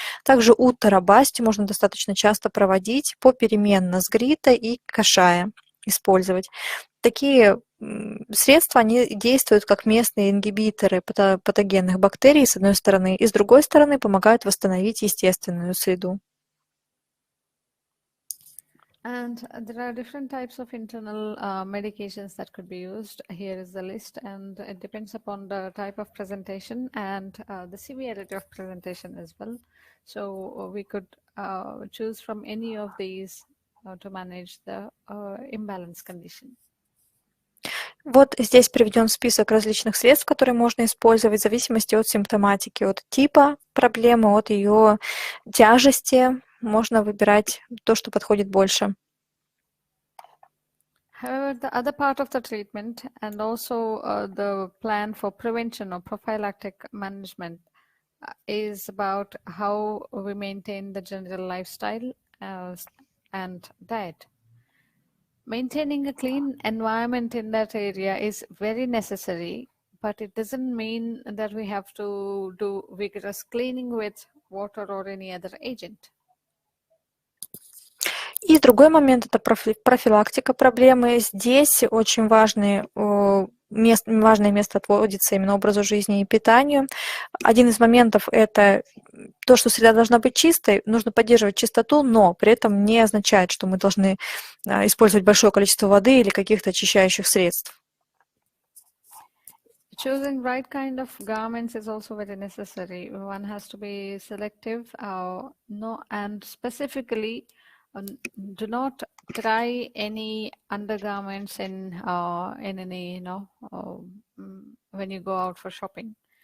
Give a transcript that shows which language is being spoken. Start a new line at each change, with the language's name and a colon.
Russian: Также уттарабасти можно достаточно часто проводить попеременно с грита и кашая использовать. Такие средства, они действуют как местные ингибиторы патогенных бактерий, с одной стороны, и с другой стороны помогают восстановить естественную среду.
English: And there are different types of internal medications that could be used. Here is the list, and it depends upon the type of presentation and the severity of presentation as well. So we could choose from any of these to manage the imbalance condition.
Russian: Вот здесь приведен список различных средств, которые можно использовать в зависимости от симптоматики, от типа проблемы, от ее тяжести. Можно выбирать то, что подходит больше.
English: However, the other part of the treatment and also the plan for prevention or prophylactic management is about how we maintain the general lifestyle and diet. Maintaining a clean environment in that area is very necessary, but it doesn't mean that we have to do vigorous cleaning with water or any other agent.
Russian: И другой момент – это профилактика проблемы. Здесь очень важное место отводится именно образу жизни и питанию. Один из моментов – это то, что среда должна быть чистой, нужно поддерживать чистоту, но при этом не означает, что мы должны использовать большое количество воды или каких-то очищающих средств.
English: Choosing right kind of garments is also very necessary. One has to be selective, and specifically do not try any undergarments in any when you go out for shopping.